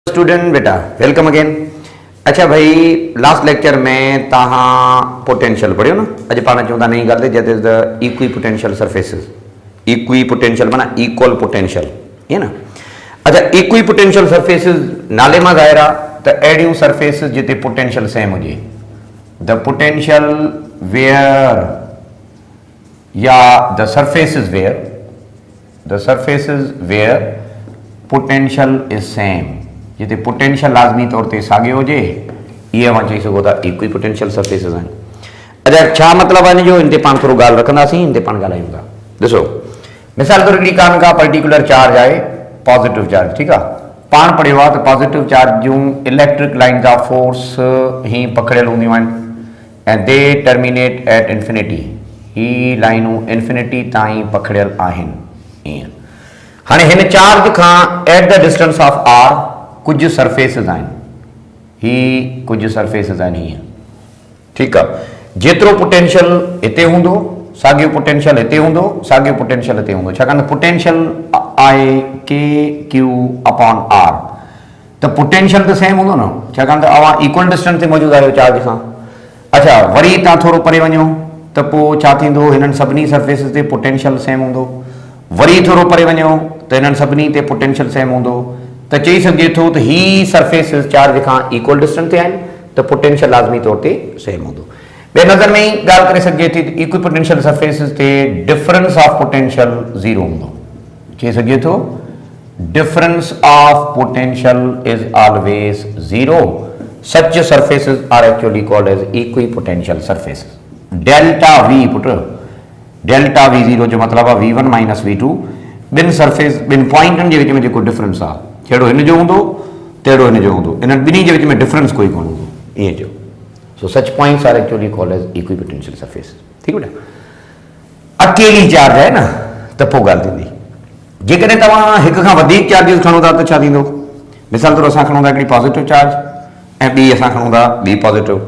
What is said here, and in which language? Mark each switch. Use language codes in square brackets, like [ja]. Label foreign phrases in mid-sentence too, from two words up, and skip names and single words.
[en] स्टूडेंट बेटा welcome again. [sd] अच्छा भाई [en] last lecture [sd] में तहां पोटेंशियल पढ़ियो ना। अज पाण चवंदा नई ॻाल्हि [en] that is the equi potential surfaces. equi potential माना equal potential, ये ना। [sd] अच्छा [en] equi potential surfaces [sd] नाले मां ज़ाहिर आहे त अहिड़ियूं सरफेसिस जिते [en] potential same [sd] हुजे। [en] the potential where या the surfaces where potential is same, [sd] जिते पोटेंशियल लाज़मी तौर ते साॻियो हुजे, इहे अवां चई सघो था [en] equi potential surfaces [sd] आहिनि। अच्छा छा मतिलबु आहे इन जो, इन ते पाण थोरो ॻाल्हि रखंदासीं, इन ते पाण ॻाल्हायूं था। ॾिसो मिसाल तौर हिकिड़ी का [en] particular charge [sd] आहे [en] positive charge, [sd] ठीकु आहे। पाण पढ़ियो आहे त [en] positive charge [sd] जूं [en] electric lines of force [sd] ही पकड़ियल हूंदियूं आहिनि ऐं [en] they terminate at infinity. [sd] ही लाइनूं इंफिनिटी ताईं पकड़ियल आहिनि। ईअं हाणे हिन चार्ज खां [en] at the distance of R [sd] कुछ सरफेसिस आहिनि, ही कुछ सरफेसिस आहिनि हीअं, ठीकु आहे। जेतिरो पोटेंशियल हिते हूंदो साॻियो पोटेंशियल हिते हूंदो, साॻियो पोटेंशियल हिते हूंदो। छाकाणि त पोटेंशियल आहे [en] k q upon r, [sd] त पोटेंशियल त सेम हूंदो न, छाकाणि त अवां [en] equal distance [sd] ते मौजूदु आहियो चार्ज खां। अच्छा वरी तव्हां थोरो परे वञो त पोइ छा थींदो, हिननि सभिनी सरफेसिस ते [en] potential same [sd] हूंदो। वरी थोरो परे वञो त हिननि सभिनी ते [en] potential same [sd] हूंदो। त चई सघिजे थो त ही सरफेसिस चार्ज खां [en] equal distance [sd] ते आहिनि, त पोटेंशियल लाज़मी तौर ते सेम हूंदो। ॿिए नज़र में ई ॻाल्हि करे सघिजे थी त [en] equi potential surfaces [sd] ते [en] difference of potential zero [sd] हूंदो। चई सघिजे थो [en] difference of potential is always zero. such surfaces are actually called as equi potential surfaces. delta V put, delta V zero [sd] जो मतिलबु आहे [en] V1 minus V2. [sd] ॿिनि सरफेस ॿिनि पॉइंटनि जे विच में जेको डिफरेंस आहे जहिड़ो हिन जो हूंदो तहिड़ो हिन जो हूंदो, इन्हनि ॿिन्ही जे विच में डिफरेंस कोई कोन हूंदो, ईअं जो। [en] so such points are actually called as equi potential surface. [sd] ठीकु बेटा। अकेली चार्ज आहे न त पोइ ॻाल्हि थींदी। जेकॾहिं तव्हां हिक खां वधीक चार्जिस खणो था त छा थींदो। मिसाल तौर असां खणूं था हिकिड़ी [en] positive charge [sd] ऐं ॿी असां खणूं था ॿी पॉज़िटिव।